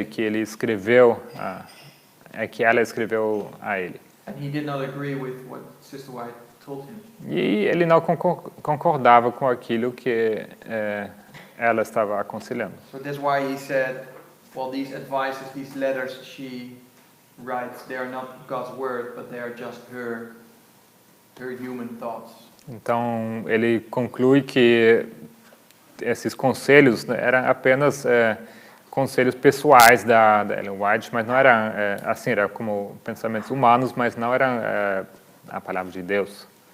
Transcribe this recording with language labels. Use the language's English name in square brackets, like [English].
[Portuguese] E que ele escreveu, que ela escreveu a ele. [English] And he did not agree with what Sister White told him. [Portuguese] E ele não concordava com aquilo que ela estava aconselhando. [English] So that's why he said, well, these advices, these letters she writes, they are not God's word, but they are just her human thoughts. [Portuguese] Então ele conclui que esses conselhos, né, eram apenas conselhos pessoais da Ellen White, mas não eram assim, era como pensamentos humanos, mas não eram a palavra de Deus.